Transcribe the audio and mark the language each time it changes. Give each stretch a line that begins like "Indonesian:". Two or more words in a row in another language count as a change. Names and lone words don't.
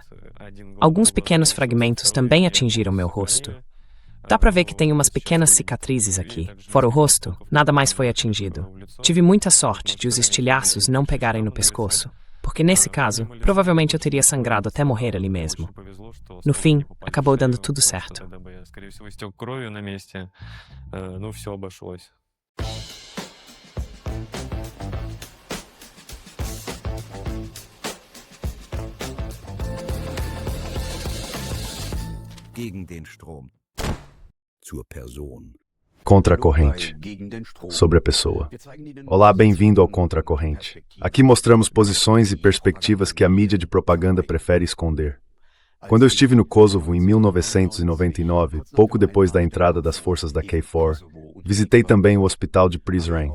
Portuguese: Alguns pequenos fragmentos também atingiram meu rosto. Dá pra ver que tem umas pequenas cicatrizes aqui. Fora o rosto, nada mais foi atingido. Tive muita sorte de os estilhaços não pegarem no pescoço, porque nesse caso, provavelmente eu teria sangrado até morrer ali mesmo. No fim, acabou dando tudo certo.
German: Gegen den Strom. Zur Person.
Portuguese: Contra a corrente. Sobre a pessoa. Olá, bem-vindo ao Contra a Corrente. Aqui mostramos posições e perspectivas que a mídia de propaganda prefere esconder. Quando eu estive no Kosovo em 1999, pouco depois da entrada das forças da KFOR, visitei também o hospital de Prizren.